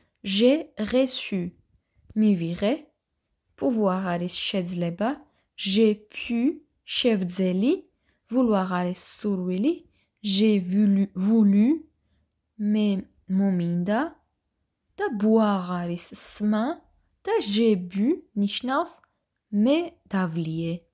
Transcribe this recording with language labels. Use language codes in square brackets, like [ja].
[fr] J'ai reçu [ka] მივიღე. pouvoir არის შეძლება. [fr] J'ai pu [ka] შევძელი. vouloir არის სურვილი. [fr] J'ai voulu [ka] მე მომინდა და boire არის სმა და [fr] j'ai bu [ka] ნიშნავს მე დავლიე.